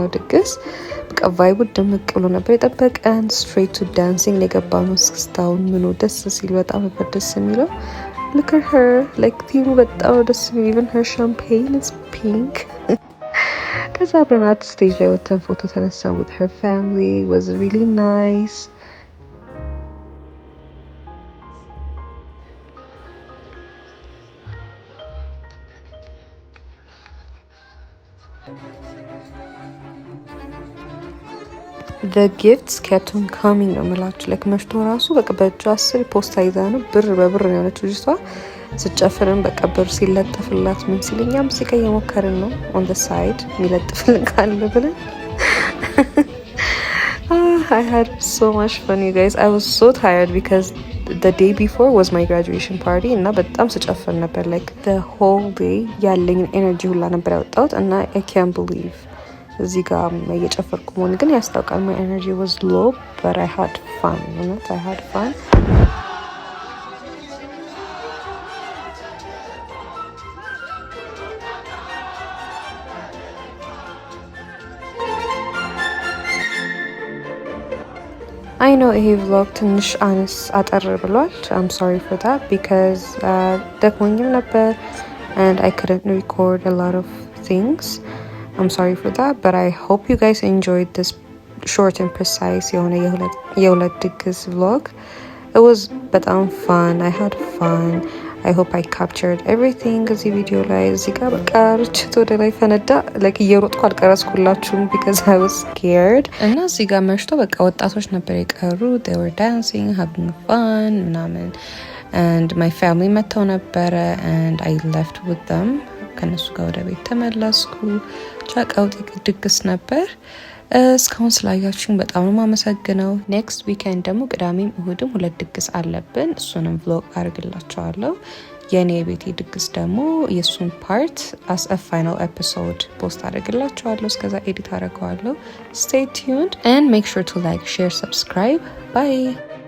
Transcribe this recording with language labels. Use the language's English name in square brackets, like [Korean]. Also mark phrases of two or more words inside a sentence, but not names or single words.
[Amharic] ድግስ። በቃ ቫይቡ ደምቅ ብሎ ነበር የጠበቀን። [English] straight to dancing [Amharic] የገባነው እስክስታውን ምኑ ደስ ሲል በጣም ነበር ደስ የሚለው። [English] look at her like [Amharic] ቲሙ በጣም ደስ የሚል [English] even her champagne is pink። [Amharic] ከዛ አብረናት ስቴጅ ላይ ወጥተን ፎቶ ተነሳን [English] with her family. It was really nice። the gifts kept on coming [Amharic] ነው የምላችሁ። [English] like [Amharic] መሽቶ ራሱ በቃ በእጇ 10 ፖስታ ይዛ ነው ብር በብር ነው ያለችው ልጅቷ። ስጨፍርም በቃ ብር ሲለጥፍላት ምን ሲል እኛም ሲቀ የሞከርን ነው [English] on the side [Amharic] የሚለጥፍልን ካለ ብለን [English] I had so much fun you guys. I was so tired because the day before was my graduation party [Amharic] እና በጣም ስጨፍር ነበር [English] like the whole day [Amharic] ያለኝ ኤነርጂ ሁላ ነበር ያወጣሁት እና [English] I can't believe [Amharic] እዚህ ጋር እየጨፈርኩ መሆን ግን ያስታውቃል። [English] my energy was low but I had fun. I had fun. I know [Amharic] ይሄ vlog ትንሽ አጠር ብሏል። [English] I'm sorry for that because [Amharic] ደክሞኝም ነበር [English] and I couldn't record a lot of things. I'm sorry for that, but I hope you guys enjoyed this short and precise [Amharic] የሁለት ድግስ [English] vlog. It was በጣም fun. I had fun. I hope I captured everything [Amharic] እዚህ ቪዲዮ ላይ። እዚህ ጋር በቃ ርችት ወደ ላይ ፈነዳ like እየሮጥኩ አልቀረስኩላችሁም [English] because I was scared። [Amharic] እና እዚህ ጋር መሽቶ በቃ ወጣቶች ነበር የቀሩ። [English] They were dancing, having fun [Amharic] ምናምን [English] and my family [Amharic] መተው ነበረ [English] and I left with them። [Amharic] ከነሱ ጋር ወደ ቤት ተመለስኩ። ጫቃውቲ ድግስ ነበር። እስካሁን ስላያችሁኝ በጣም ነው የማመሰግነው። [English] next weekend [Amharic] ደግሞ ቅዳሜም እሁድም ሁለት ድግስ አለብን። እሱንም ቭሎግ አድርግላችኋለሁ። የኔ የቤቴ ድግስ ደግሞ የሱን ፓርት [English] as a final episode [Amharic] ፖስት አድርግላችኋለሁ። እስከዛ ኤዲት አደርገዋለሁ። [English] Stay tuned and make sure to like, share, subscribe. Bye.